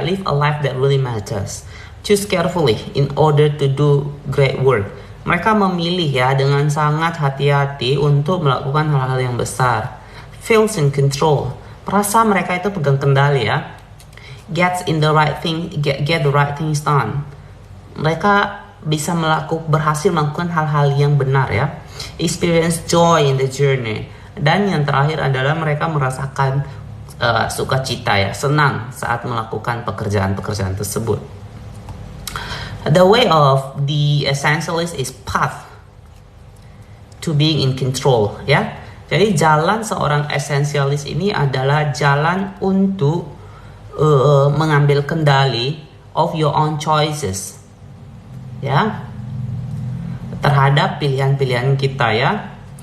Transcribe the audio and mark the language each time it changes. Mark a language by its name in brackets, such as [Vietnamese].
[English] Live a life that really matters. Choose carefully in order to do great work. [Indonesian] Mereka memilih ya dengan sangat hati-hati untuk melakukan hal-hal yang besar. [English] Feels in control. [Indonesian] Merasa mereka itu pegang kendali ya. [English] Get the right things done. [Indonesian] Mereka bisa berhasil melakukan hal-hal yang benar ya. [English] Experience joy in the journey. [Indonesian] Dan yang terakhir adalah mereka merasakan sukacita ya, senang saat melakukan pekerjaan-pekerjaan tersebut. [English] The way of the essentialist is path to being in control ya. [Indonesian] Jadi jalan seorang essentialist ini adalah jalan untuk mengambil kendali [English] of your own choices [Indonesian] ya, terhadap pilihan-pilihan kita ya.